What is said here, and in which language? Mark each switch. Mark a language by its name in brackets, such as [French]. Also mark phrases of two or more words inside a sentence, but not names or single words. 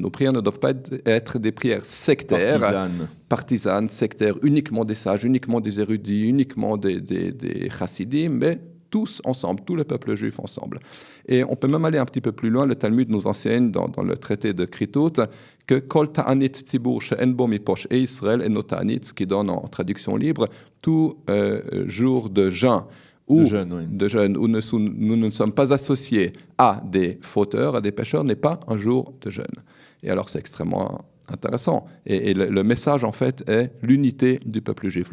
[French] Nos prières ne doivent pas être des prières sectaires, partisanes, sectaires, uniquement des sages, uniquement des érudits, uniquement des chassidim, mais tous ensemble, tout le peuple juif ensemble. Et on peut même aller un petit peu plus loin. Le Talmud nous enseigne dans le traité de Kritout que [Hebrew] כל תענית ציבור שאין בה מפושעי ישראל אינה תענית, [French] ce qui donne en traduction libre, tout jour de jeûne où nous ne sommes pas associés à des fauteurs, à des pécheurs, n'est pas un jour de jeûne. Et alors c'est extrêmement intéressant. Et le message, en fait, est l'unité du peuple juif.